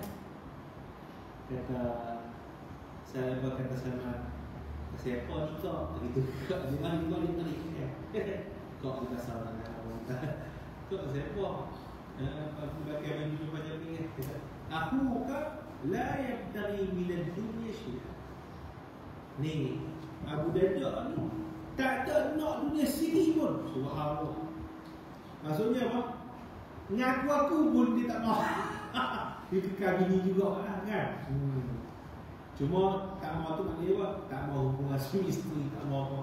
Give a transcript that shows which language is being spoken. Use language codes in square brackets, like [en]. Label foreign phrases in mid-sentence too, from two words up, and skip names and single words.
[ms] Kata Salman, siapa ni kau? Begitu. Dia balik. Kau kita salah kau siapa? Aku pakai baju camping. Aku kan [ar] لا يبتغي من الدنيا شيئا. [ms] Ni Abu Darda ni tak ada nak dunia sini pun. Subhanallah. Maksudnya apa? Ngaku aku pun dia tak mahu. Dia kekal bini juga kan. Cuma tak mahu tu maknanya apa? Tak mahu hubungan suami isteri, tak mahu apa.